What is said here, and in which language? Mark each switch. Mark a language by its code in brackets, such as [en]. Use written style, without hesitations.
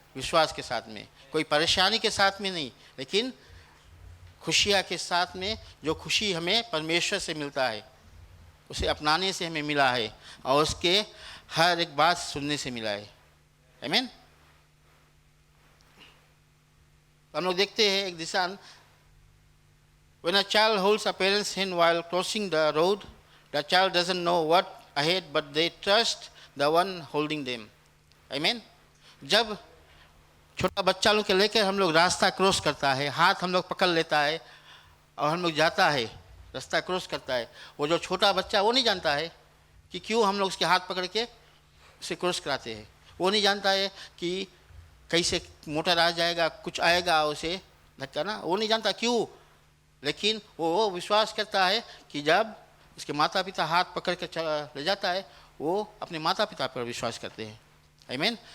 [hi] विश्वास के साथ में, कोई परेशानी के साथ में नहीं, लेकिन खुशियाँ के साथ में, जो खुशी हमें परमेश्वर से मिलता है, उसे अपनाने से हमें मिला है और उसके हर एक बात सुनने से मिला है। आमीन। हम लोग देखते हैं एक दिशा, [en] when a child holds a parent's hand while crossing the road, the child doesn't know what ahead, but they trust the one holding them. Amen. [hi] जब छोटा बच्चा लोग के लेकर हम लोग रास्ता क्रॉस करता है, हाथ हम लोग पकड़ लेता है और हम लोग जाता है, रास्ता क्रॉस करता है, वो जो छोटा बच्चा वो नहीं जानता है कि क्यों हम लोग उसके हाथ पकड़ के उसे क्रॉस कराते हैं। वो नहीं जानता है कि कैसे मोटर आ जाएगा, कुछ आएगा उसे धक्का ना, वो नहीं जानता क्यों, लेकिन वो विश्वास करता है कि जब उसके माता पिता हाथ पकड़ के ले जाता है, वो अपने माता पिता पर विश्वास करते हैं। आमीन।